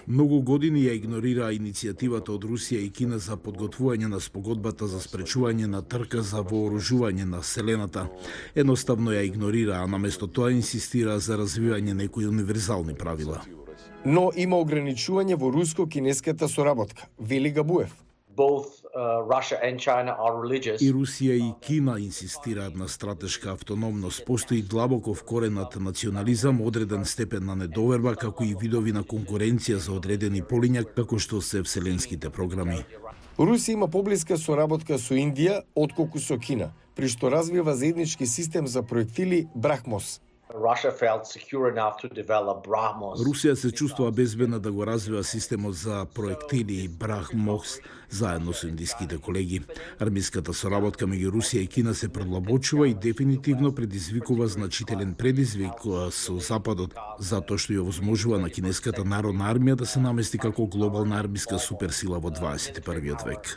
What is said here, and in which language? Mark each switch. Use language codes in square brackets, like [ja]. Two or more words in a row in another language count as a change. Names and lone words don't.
[mk] Многу години ја игнорира иницијативата од Русија и Кина за подготвување на спогодбата за спречување на трка за вооружување на Вселената. Едноставно ја игнорира, а наместо тоа инсистира за развивање некои универзални правила. Но има ограничување во руско-кинеската соработка, вели Габуев. [en] Both Russia and China are religious. [mk] И Русија и Кина инсистираат на стратешка автономност. Постои длабоко вкоренат национализам, одреден степен на недоверба, како и видови на конкуренција за одредени полиња, како што се вселенските програми. Русија има поблиска соработка со Индија отколку со Кина, при што развива заеднички систем за проектили Брахмос. [en] Russia felt secure enough to develop BrahMos. [mk] Русија се чувствува безбедна да го развива системот за проектили BrahMos заедно со индиските колеги. Армиската соработка меѓу Русија и Кина се продлабочува и дефинитивно предизвикува значителен предизвик со Западот, затоа што ја овозможува на кинеската народна армија да се намести како глобална армиска суперсила во 21 век.